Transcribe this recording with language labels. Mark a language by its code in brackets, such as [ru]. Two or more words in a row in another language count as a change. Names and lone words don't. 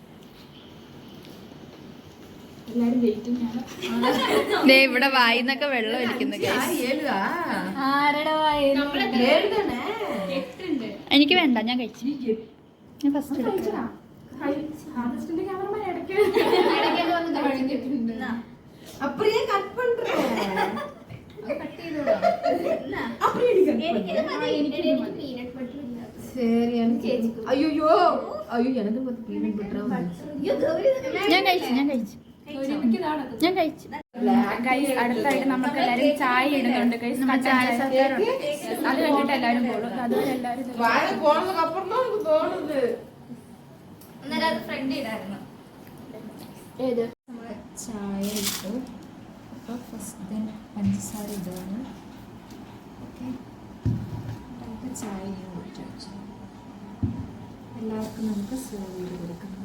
[ml] എല്ലാരും വെയിറ്റിംഗ് ആണ്. ഇവിടെ വായിന്നൊക്കെ വെള്ളം ഒലിക്കുന്നു ഗൈസ്. ആരുടെ വായി? എനിക്ക് വേണ്ട, ഞാൻ കഴിച്ചു. ഞാൻ ഫസ്റ്റ് ക്യാമറമാൻ ഇടയ്ക്ക് [ta] அப்படியே கட் பண்றேன். சரி எனக்கு ஐயோ ஐயோ எனக்கு பத்தி [en] peanut butter [ml] ഞാൻ കഴിച്ചു. ഗൈസ്, അടുത്തായിട്ട് നമുക്ക് എല്ലാരും ചായ ഇടുന്നുണ്ട് ഗൈസ്. ചായ സർക്കാരുണ്ട്, അത് കണ്ടിട്ട് എല്ലാരും പോകും. അതുപോലെ എല്ലാരും [ta] வாய போனதுக்கு அப்புறம் தான் எனக்கு தோணுது. [ml] അന്നേരം അത് ഫ്രണ്ട് ഇടായിരുന്നു. ഏത് ചായ ഇട്ടു. അപ്പോൾ ഫസ്റ്റ് പഞ്ചസാര ഇടുകയാണ്. ഓക്കെ, ചായ ഊറ്റി വെച്ചു. എല്ലാവർക്കും നമുക്ക് സെർവ് ചെയ്ത് കൊടുക്കാം.